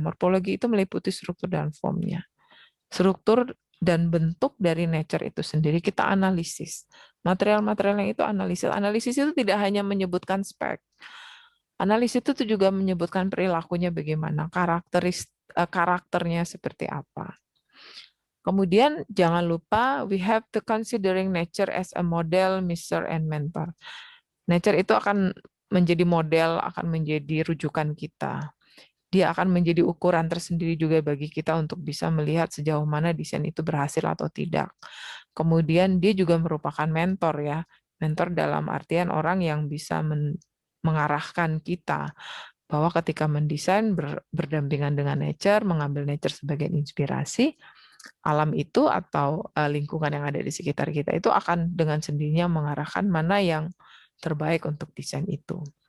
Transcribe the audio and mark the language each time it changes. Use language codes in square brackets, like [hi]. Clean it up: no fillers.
[id] Morphology itu meliputi struktur dan formnya. Struktur dan bentuk dari nature itu sendiri kita analisis. Material-material yang itu analisis. Analisis itu tidak hanya menyebutkan spek. Analisis itu juga menyebutkan perilakunya bagaimana, karakternya seperti apa. Kemudian jangan lupa [en] we have to considering nature as a model, measure, and mentor. [id] Nature itu akan menjadi model, akan menjadi rujukan kita. Dia akan menjadi ukuran tersendiri juga bagi kita untuk bisa melihat sejauh mana desain itu berhasil atau tidak. Kemudian dia juga merupakan mentor ya. Mentor dalam artian orang yang bisa mengarahkan kita bahwa ketika mendesain berdampingan dengan nature, mengambil nature sebagai inspirasi, alam itu atau lingkungan yang ada di sekitar kita itu akan dengan sendirinya mengarahkan mana yang terbaik untuk desain itu.